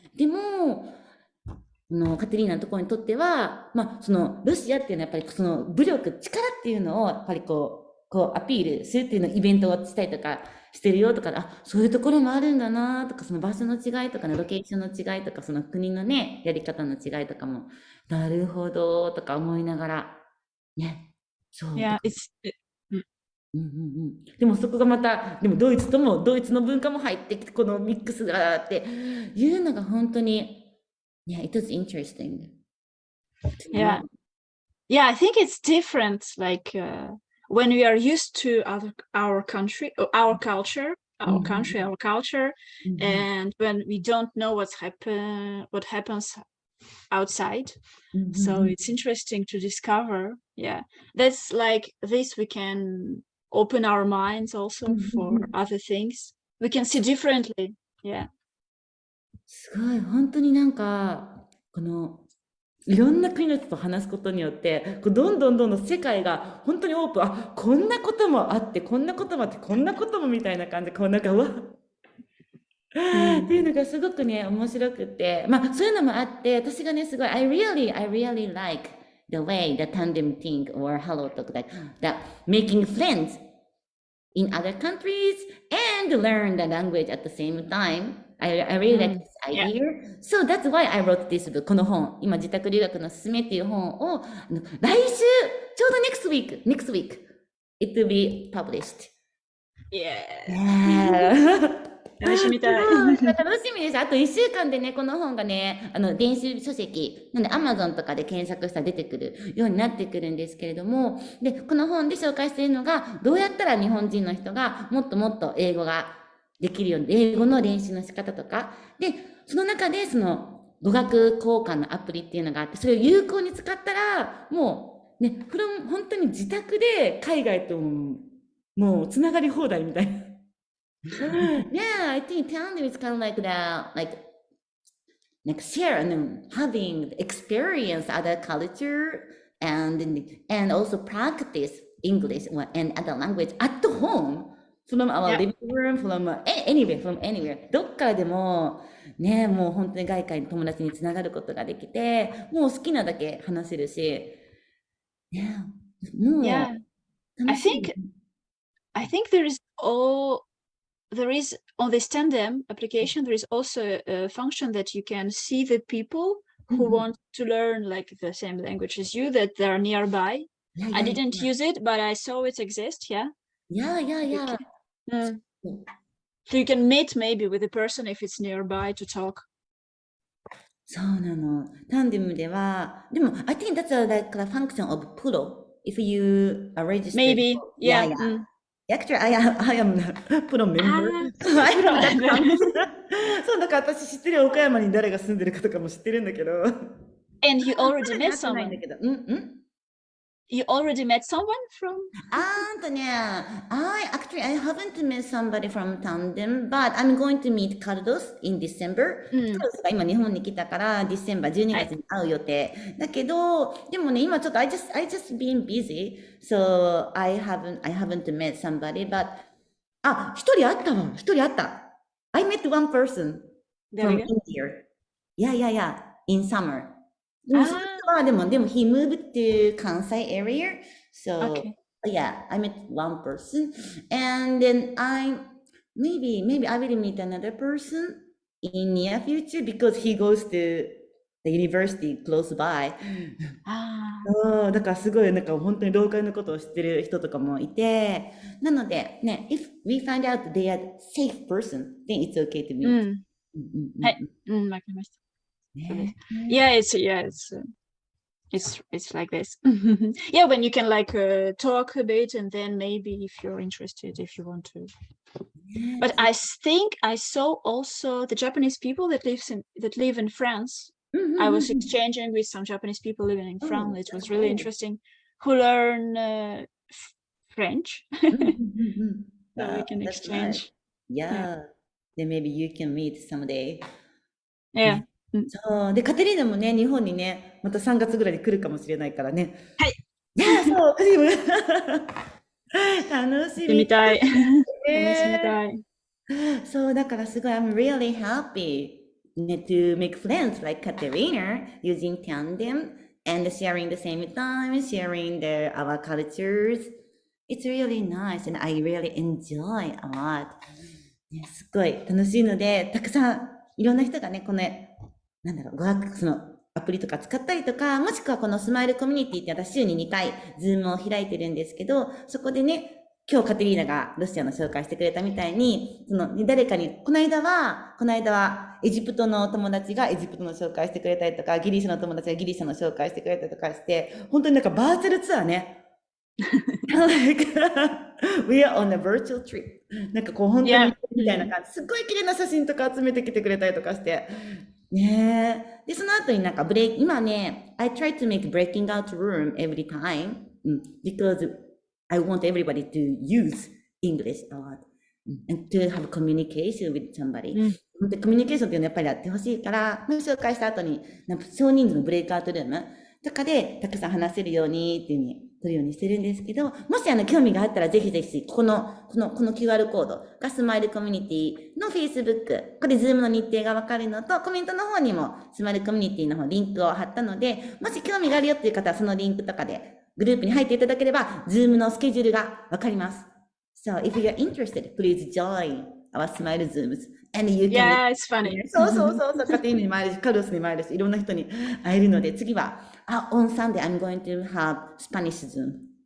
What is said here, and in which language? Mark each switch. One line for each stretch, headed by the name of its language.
Japanese: でも、カテリーナのところにとっては、まあ、その、ロシアっていうのはやっぱりその武力、力っていうのを、やっぱりこうアピールするっていうのをイベントをしたりとかしてるよとか、あ、そういうところもあるんだなとか、その場所の違いとかね、ロケーションの違いとか、その国のね、やり方の違いとかも、なるほど、とか思いながら、ね、そう、
English: Yeah, it's
Japanese: うんうんうん。でもそこがまた、でもドイツとも、ドイツの文化も入ってきて、このミックスがあっていうのが本当に、
English: Yeah, it was interesting to yeah. know. Yeah, I think it's different. Like when we are used to our country, or our culture, our country, Mhm, our culture, mhm, and when we don't know what happens outside. So mhm, it's interesting to discover. Yeah, that's like this. We can open our minds also mhm, for mhm. other things. We can see differently. Yeah.
Japanese: すごい、本当になんか、いろんな国の人と話すことによって、どんどんどんどん世界が本当にオープン、あ、こんなこともあって、こんなこともあって、こんなこともみたいな感じで、こうなんか、うわ、っていうのがすごくね、面白くて、まあそういうのもあって、私がね、すごい、
English: I really like the way the tandem thing or hello talk, like that making friends in other countries and learn the language at the same time. I really like this Yeah. idea. So that's why I wrote this book. この本、今自宅留学のすすめっていう本を、来週、ちょうど next week, it will be published. Yeah. Yeah.
Japanese: 楽しみたい。楽しみです。あと1週間でね、この本がね、電子書籍、なんで Amazon とかで検索したら出てくるようになってくるんですけれども、で、この本で紹介しているのが、どうやったら日本人の人がもっともっと英語ができるように、英語の練習の仕方とか、で、その中でその語学交換のアプリっていうのがあって、それを有効に使ったら、もうね、本当に自宅で海外ともうつながり放題みたいな。
English: Yeah, I think tandem is kind of like that, like share and having experience other culture and also practice English and other language at home from our Yeah. living room, from anywhere.
Japanese: どっからでもね、もう本当に外界の友達につながることができて、もう好きなだけ話せるし、ね、も
English: Yeah.
Japanese: う
English: I
Japanese: 楽しい。
English: think I think there is on this tandem application there is also a function that you can see the people
Japanese: うん
English: who
Japanese: うん。
English: want to learn like the same language as you that they are nearby.
Japanese: いやい
English: I
Japanese: やい
English: didn't
Japanese: や、
English: use it, but I saw it exist. Yeah.
Japanese: いやいやい
English: You
Japanese: や、
English: can, so you can meet maybe with the person if it's nearby to talk.
Japanese: そうなの。タンデムでは、でも、
English: I think that's like a function of pro. If you are registered. Maybe. Yeah, Yeah. yeah. Actually, I am a pro member. Ah, I have that pro. function.
Japanese: そう、だから私知ってる岡山に誰が住んでるかとかも知ってるんだけど。
English: And you
Japanese: ま
English: already
Japanese: だ出
English: met
Japanese: 会ってないんだ
English: someone.
Japanese: けど。うん。
English: You already met someone from? I haven't met somebody from Tandem, but I'm going to meet Carlos in December.
Japanese: カルロスが今日本に来たから、December 12月に会う予定。だけど、でもね、今ちょっと
English: I just been busy, so I haven't met somebody, but
Japanese: 一人会った。
English: I met one person There from you go. India. Yeah, in summer.
Japanese: でもその
English: Ah,
Japanese: 人はでも
English: he moved to Kansai area, so okay. yeah, I met one person, and then maybe I will meet another person in near future because he goes to the university close by. Ah,
Japanese: そうだからすごいなんか本当にローカルのことを知ってる人とかもいて、なのでね、
English: if we find out they are safe person, then it's okay to meet.
Japanese: はい。わかりました。そうです。
English: Yeah, it's it's like this. Yeah, when you can like talk a bit, and then maybe if you're interested, if you want to. But I think I saw also the Japanese people that live in France. I was exchanging with some Japanese people living in France. It was really interesting, who learn French, so we can That's nice. exchange. Yeah. Then maybe you can meet someday. Yeah.
Japanese: ね。そう。で、カテリーナもね、日本にね、また3月ぐらいに来るかもしれないからね。はい。いや、そう、私も楽しみ。楽しみね。たい。そう、だからすごい、
English: I'm really happy to make friends like Katerina using tandem and sharing the same time, sharing our cultures. It's really nice and I really enjoy a lot.
Japanese: ね、すっごい楽しいので、たくさんいろんな人がね、この、なんだろう、そのアプリとか使ったりとか、もしくはこのスマイルコミュニティって私週に2回ズームを開いてるんですけど、そこでね、今日カテリーナがロシアの紹介してくれたみたいに、誰かに、この間はエジプトの友達がエジプトの紹介してくれたりとか、ギリシャの友達がギリシャの紹介してくれたりとかして、本当になんかバーチャルツアーね。
English: like, we are on a virtual trip.
Japanese: なんかこう本当にみたいな感じ。すっごい綺麗な写真とか集めてきてくれたりとかして。ねえ。で、その後になんか今ね、
English: I try to make breaking out room every time because I want everybody to use English a lot and to have communication with somebody.
Japanese: 本当にコミュニケーションっていうのをやっぱりやってほしいから、紹介した後になんか少人数のブレイクアウトルームとかでたくさん話せるようにっていう風に取るようにしてるんですけど、もし興味があったらぜひぜひ、この QR コードがスマイルコミュニティの Facebook、これ Zoom の日程がわかるのと、コメントの方にもスマイルコミュニティの方リンクを貼ったので、もし興味があるよっていう方はそのリンクとかでグループに入っていただければ、Zoom のスケジュールがわかります。
English: So, if you're interested, please join our Smile Zooms. And you can... Yeah, it's funny.
Japanese: そう、カテリーナにも会えるし、カルロスにも会えるし、いろんな人に会えるので、次は、
English: on Sunday, I'm going to have Spanish Zoom.